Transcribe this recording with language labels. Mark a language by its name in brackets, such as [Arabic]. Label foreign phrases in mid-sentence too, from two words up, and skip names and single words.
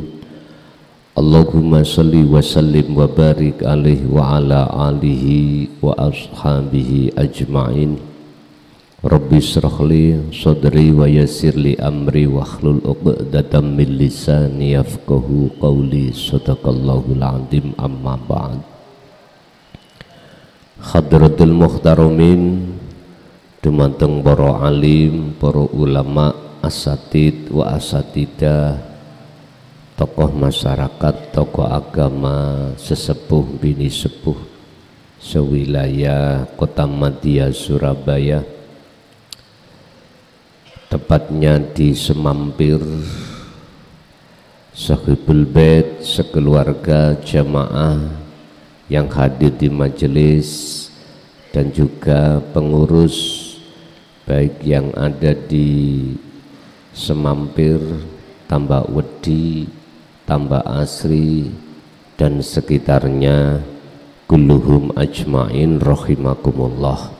[Arabic] اللهم صل وسلم وبارك عليه وعلى آله وأصحابه أجمعين. رب اشرح لي صدري ويسر لي أمري واحلل عقدة من لساني يفقهوا قولي. صدق الله العظيم. أما بعد. حضرات المحترمين, [Javanese] dumateng para alim, para ulama, [Arabic] أساتيذ وأستاذات, [Indonesian] tokoh masyarakat, tokoh agama, [Javanese] sesepuh bini sepuh sewilayah Kota Madya Surabaya, [Indonesian] tepatnya di Semampir, [Arabic] صاحب البيت, [Indonesian] sekeluarga jamaah yang hadir di majelis, dan juga pengurus baik yang ada di Semampir, Tambak Wedi, Tambak Asri dan sekitarnya, [Arabic] كلهم أجمعين رحمكم الله.